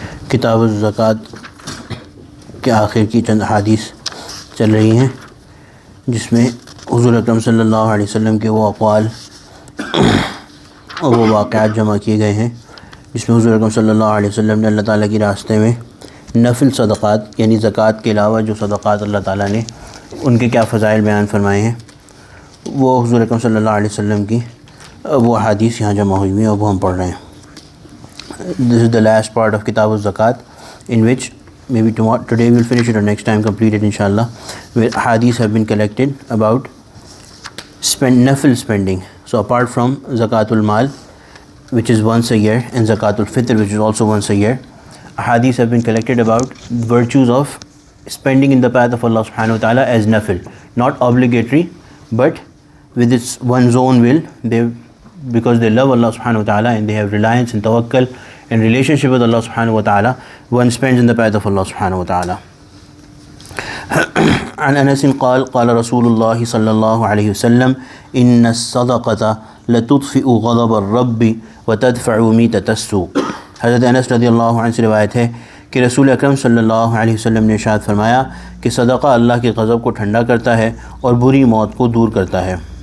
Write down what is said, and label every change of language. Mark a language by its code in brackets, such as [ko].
[ur] کتاب الزکوٰۃ کے آخر کی چند احادیث چل رہی ہیں جس میں حضور اکرم صلی اللہ علیہ وسلم کے وہ اقوال اور وہ واقعات جمع کیے گئے ہیں جس میں حضور اکرم صلی اللہ علیہ وسلم نے اللہ تعالیٰ کی راستے میں نفل صدقات یعنی زکوٰۃ کے علاوہ جو صدقات اللہ تعالیٰ نے ان کے کیا فضائل بیان فرمائے ہیں، وہ حضور اکرم صلی اللہ علیہ وسلم کی وہ احادیث یہاں جمع ہوئی ہیں اور وہ ہم پڑھ رہے ہیں. [en] This is the last part of Kitab al-Zakat, in which maybe today we will finish it or next time complete it inshallah, where hadiths have been collected about nafil spending. So apart from Zakatul Mal, which is once a year, and Zakatul Fitr, which is also once a year, hadiths have been collected about virtues of spending in the path of Allah subhanahu wa ta'ala as nafil, not obligatory, but with its one's own will, because they love Allah subhanahu wa ta'ala and they have reliance and tawakkul and relationship with Allah subhanahu wa ta'ala, one spends in the path of Allah subhanahu wa ta'ala. [ar] عن انس قال قال رسول الله صلى الله عليه وسلم ان الصدقة لتطفئ غضب الرب وتدفع ميتة السوء. [ur] حضرت انس رضی اللہ عنہ سے روایت ہے کہ رسول اکرم صلی اللہ علیہ وسلم نے ارشاد فرمایا کہ صدقہ اللہ کے غضب کو ٹھنڈا کرتا ہے اور بری موت کو دور کرتا ہے.